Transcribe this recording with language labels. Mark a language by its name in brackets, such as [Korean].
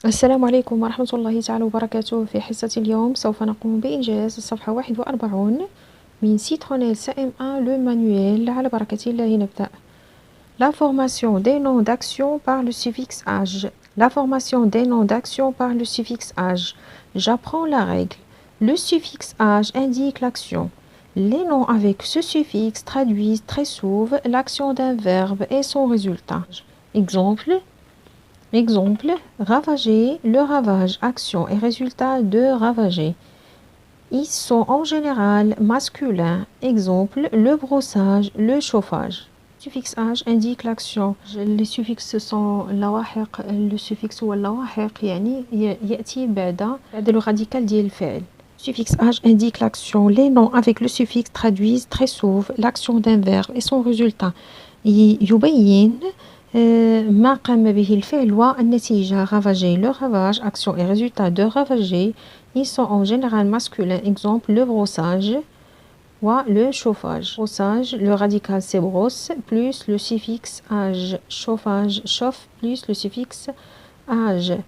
[Arabic] السلام عليكم ورحمة الله تعالى وبركاته. في حصة اليوم سوف نقوم بإنجاز الصفحة 41 من Citronelle CM1 le manuel. على بركة الله نبدأ. [French] La formation des noms d'action par le suffixe âge. La formation des noms d'action par le suffixe âge. J'apprends la règle. Le suffixe âge indique l'action. Les noms avec ce suffixe traduisent très souvent l'action d'un verbe et son résultat. Exemple, ravager, le ravage, action et résultat de ravager. Ils sont en général masculins. Exemple, le brossage, le chauffage. Le suffixe âge indique l'action. Les suffixes sont [Arabic] lawahiq. Le suffixe هو اللواحق يعني يأتي بعد le radical ديال الفعل. [French] Le suffixe âge indique l'action. Les noms avec le suffixe traduisent très souvent l'action d'un verbe et son résultat. [Arabic] يبين ما قام به الفعل والنتيجة. [French] Ravager, le ravage, action et résultat de ravager. Ils sont en général masculins. Exemple, le brossage ou le chauffage. Brossage, le radical c'est brosse, plus le suffixe âge. Chauffage, chauffe, plus le suffixe âge.